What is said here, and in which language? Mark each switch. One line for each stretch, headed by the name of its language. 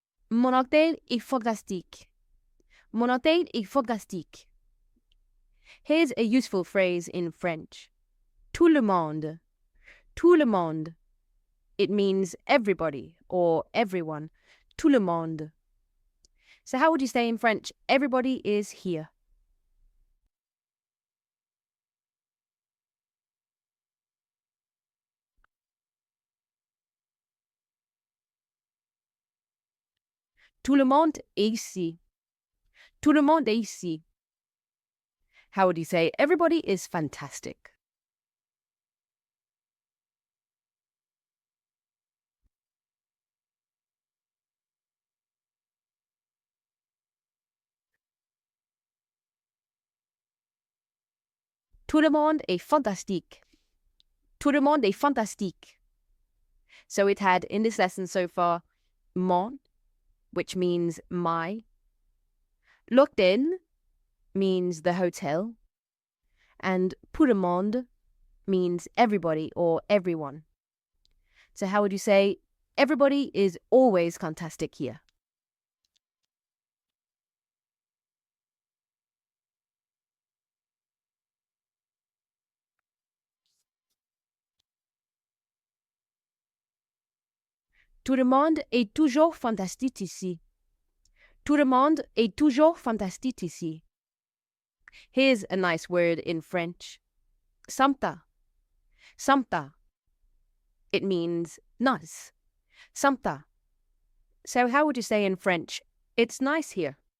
French: Mon hôtel est fantastique. Mon hôtel est fantastique.
English: Here's a useful phrase in French.
French: Tout le monde. Tout le monde.
English: It means everybody or everyone.
French: Tout le monde.
English: So how would you say in French, everybody is here?
French: Tout le monde est ici. Tout le monde est ici.
English: How would you say, everybody is fantastic?
French: Tout le monde est fantastique. Tout le monde est fantastique.
English: So it had, in this lesson so far, mon, which means my. L'hôtel means the hotel. And tout le monde means everybody or everyone. So how would you say, everybody is always fantastic here?
French: Tout le monde est toujours fantastique ici. Tout le monde est toujours fantastique ici.
English: Here's a nice word in French. Sympa. Sympa. It means nice. Sympa. So how would you say in French, it's nice here?